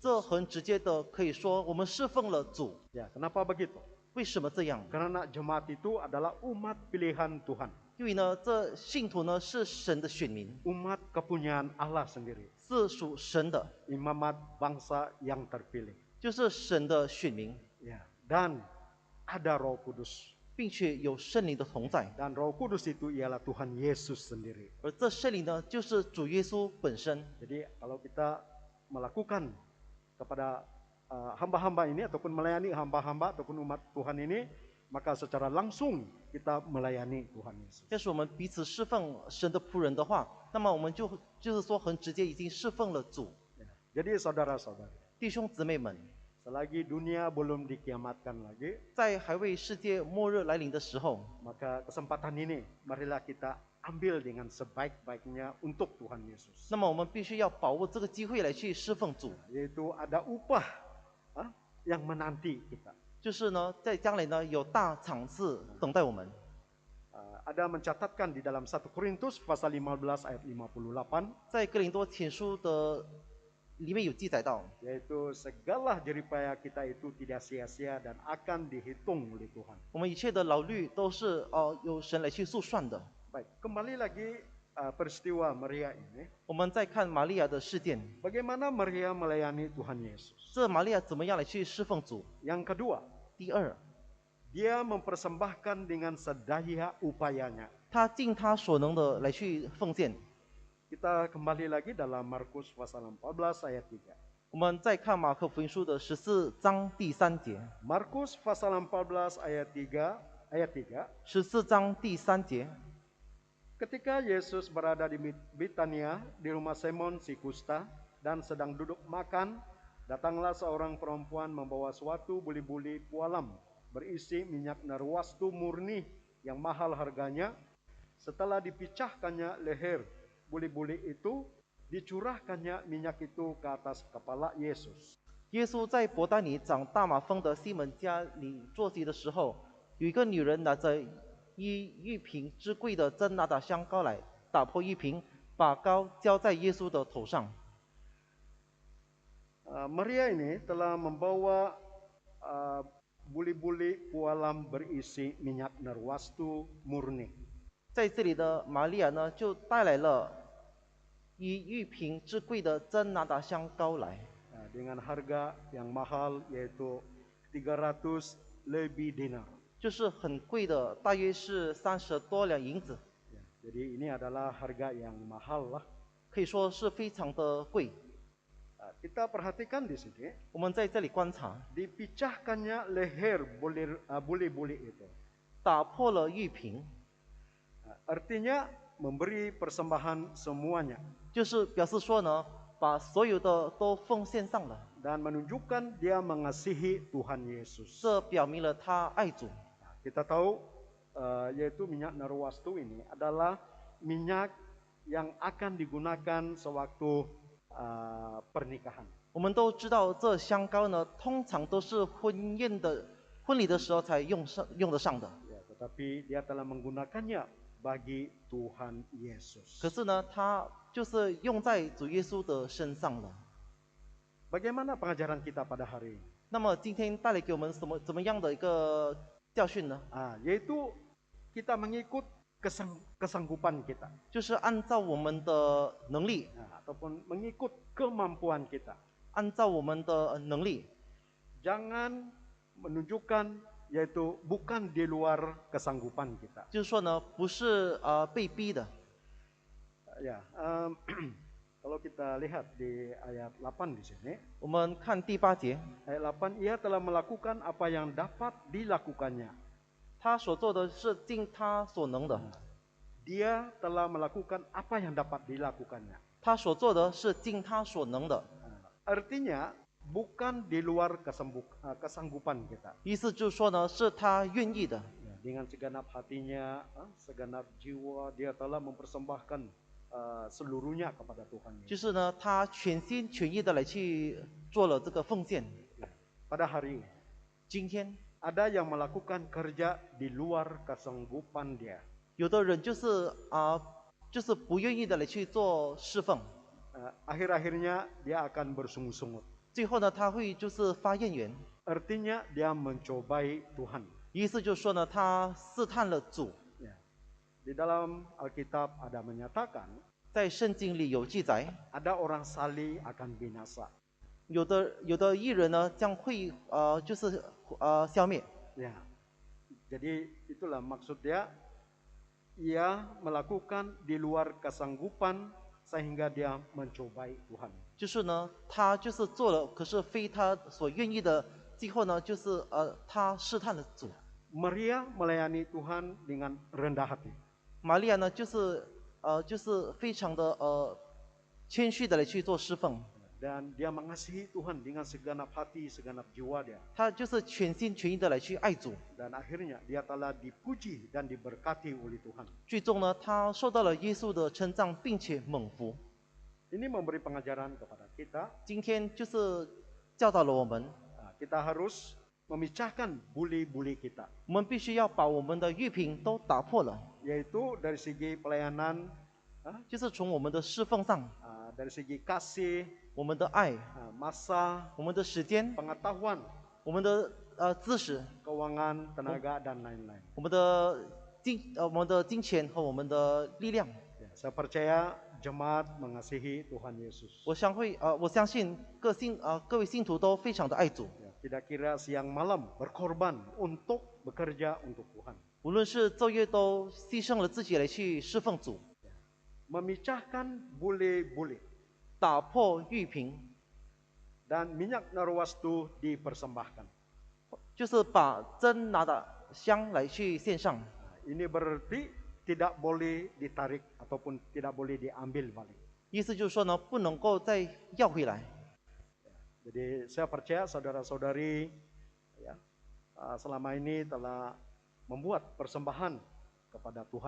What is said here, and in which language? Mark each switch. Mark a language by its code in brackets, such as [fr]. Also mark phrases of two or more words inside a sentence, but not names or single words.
[zh] 这很直接的可以说我们侍奉了主。 [ms] Ya, kenapa begitu? [zh] 为什么这样？ [ms] Karena jemaat itu adalah umat pilihan Tuhan, [zh] 因为呢，这信徒呢是神的选民， [ms] umat kepunyaan Allah sendiri, [zh] 是属神的， [ms] imamat bangsa yang terpilih. [zh] 就是神的选民， [ms] Ya, dan ada Roh Kudus. [zh] 并且有圣灵的同在。 [ms] Dan Roh Kudus itu ialah Tuhan Yesus sendiri. [zh] 而这圣灵呢，就是主耶稣本身。 [ms] Jadi kalau kita melakukan kepada hamba-hamba ini ataupun melayani hamba-hamba ataupun umat Tuhan ini, maka secara langsung kita melayani Tuhan Yesus. [zh] 要是我们彼此侍奉神的仆人的话，那么我们就是说很直接已经侍奉了主。 [ms] Jadi saudara-saudari, [zh] 弟兄姊妹们， [ms] selagi dunia belum dikiamatkan lagi, [zh] 在还未世界末日来临的时候， [ms] maka kesempatan ini marilah kita ambil dengan sebaik-baiknya untuk Tuhan Yesus. [zh] 那么我们必须要把握这个机会来去侍奉主， [ms] Yaitu ada upah yang menanti kita. [zh] 就是呢，在将来呢有大场次等待我们。 [ms] Ada mencatatkan di dalam 1 Korintus pasal 15 ayat 58, [zh] 在哥林多前书的里面有记载到， [ms] yaitu segala jeripaya kita itu tidak sia-sia dan akan dihitung oleh Tuhan. [zh] 我们一切的劳虑都是由神来去诉算的。 [ms] Baik, kembali lagi peristiwa Maria ini. [zh] 我们再看玛利亚的事件， [ms] Bagaimana Maria melayani Tuhan Yesus? [zh] 这玛利亚怎么样来去侍奉主？ [ms] Yang kedua, [zh] 第二， [ms] dia mempersembahkan dengan sedaya upayanya. [zh] 他尽他所能的来去奉献。 [ms] Kita kembali lagi dalam Markus pasal 14 ayat 3. [zh] 我们再看马可福音书的14章第3节， [ms] Markus pasal 14 ayat 3, [zh] 14 章第3节， [ms] ketika Yesus berada di Betania di rumah Simon si kusta dan sedang duduk makan, datanglah seorang perempuan membawa suatu buli-buli pualam berisi minyak narwastu murni yang mahal harganya. Setelah dipecahkannya leher buli-buli itu, dicurahkannya minyak itu ke atas kepala Yesus. [zh] 耶稣在伯大尼长大麻风的西门家里坐席的时候，有一个女人拿着一玉瓶之贵的真拿达香膏来，打破玉瓶，把膏浇在耶稣的头上。 [ms] Maria ini telah membawa buli-buli pualam berisi minyak narwastu murni. [zh] 在这里的玛利亚呢，就带来了一玉瓶之贵的真拿达香膏来， [ms] Dengan harga yang mahal yaitu 300 lebih dinar. [zh] 就是很贵的，大约是30多两银子， [ms] Jadi ini adalah harga yang mahal lah. [zh] 可以说是非常的贵。 [ms] Kita perhatikan di sini, [zh] 我们在这里观察， [ms] dipecahkannya leher buli-buli itu. [zh] 打破了玉瓶， [ms] Artinya memberi persembahan semuanya [zh] 就是表示说呢，把所有的都奉献上了， [ms] dan menunjukkan dia mengasihi Tuhan Yesus. [zh] 这表明了他爱主。 [ms] Kita tahu yaitu minyak narwastu ini adalah minyak yang akan digunakan sewaktu pernikahan. [zh] 我们都知道，这香膏呢，通常都是婚礼的时候才用得上的。 [ms] Ya, tetapi dia telah menggunakannya bagi Tuhan Yesus. [zh] 可是呢，它就是用在主耶稣的身上了。 [ms] Bagaimana pengajaran kita pada hari ini? [zh] 那么今天带来给我们怎么样的一个教训呢？ [ms] Yaitu kita mengikut kesanggupan kita, [zh] 就是按照我们的能力， [ms] ataupun mengikut kemampuan kita. [zh] 按照我们的能力， [ms] Jangan menunjukkan yaitu bukan di luar kesanggupan kita. [zh] 就是说呢，不是被逼的。 [ms] Ya, kalau kita lihat di ayat 8 di sini, [zh] 我们看第8节， [ms] ayat 8, ia telah melakukan apa yang dapat dilakukannya. [zh] 他所做的是尽他所能的， [ms] Dia telah melakukan apa yang dapat dilakukannya. [zh] 他所做的是尽他所能的。 [ms] Artinya bukan di luar kesanggupan kita. [zh] 意思就是说呢，是他愿意的， [ms] Dengan segenap hatinya, segenap jiwa, dia telah mempersembahkan seluruhnya kepada Tuhan [zh] 就 [ms] Yesus. [zh] 是呢，他全心全意的来去做了这个奉献。 [ms] Pada hari ini, [zh] 今天 [ms] ada yang melakukan kerja di luar kesanggupan dia. [zh] 有的人就是不愿意的来去做侍奉， [ms] Akhir-akhirnya dia akan bersungut-sungut. [zh] 最后呢，他会就是发怨言， [ms] Artinya dia mencobai Tuhan. [zh] 意思就是说呢，他试探了主。 [ms] Ya. Di dalam Alkitab ada menyatakan [zh] 在圣经里有记载， [ms] ada orang salih akan binasa. [zh] 有的艺人呢将会就是消灭。 [ms] Ya. Jadi itulah maksud dia, ia melakukan di luar kesanggupan sehingga dia mencobai Tuhan. [zh] 就是呢，他就是做了，可是非他所愿意的，最后呢，就是他试探了主。 [ms] Maria melayani Tuhan dengan rendah hati. [zh] 玛利亚呢，就是非常的谦虚的来去做侍奉， [ms] Dan dia mengasihi Tuhan dengan segenap hati, segenap jiwa dia. [zh] 他就是全心全意的来去爱主。 [ms] Dan akhirnya dia telah dipuji dan diberkati oleh Tuhan. [zh] 最终呢，他受到了耶稣的称赞，并且蒙福。 [ms] Ini memberi pengajaran kepada kita, [zh] 今天就是教导了我们， [ms] kita harus memecahkan buli-buli kita. [zh] 我们必须要把我们的玉瓶都打破了， [ms] Yaitu dari segi pelayanan, [zh] 就是从我们的侍奉上， [ms] dari segi kasih, [zh] 我们的爱， [ms] masa, [zh] 我们的时间， [ms] pengetahuan, [zh] 我们的知识， [ms] keuangan, tenaga, dan lain-lain. [zh] 我们的金钱和我们的力量。 [ms] Ya, saya percaya jemaat mengasihi Tuhan Yesus. [zh] 我相信各位信徒都非常的爱主， [ms] Ya, tidak kira siang malam berkorban untuk bekerja untuk Tuhan. [zh] 无论是昼夜都牺牲了自己来去侍奉主， [ms] Memecahkan buli-buli [zh] 打破玉瓶， [ms] dan minyak narwastu dipersembahkan. [zh] 就是把真拿的香来去献上。 [ms] Ini berarti tidak boleh ditarik ataupun tidak boleh diambil balik. [zh] 意思就是说呢，不能够再要回来。 [ms] Jadi saya percaya saudara-saudari ya, selama ini telah membuat persembahan kepada Tuhan.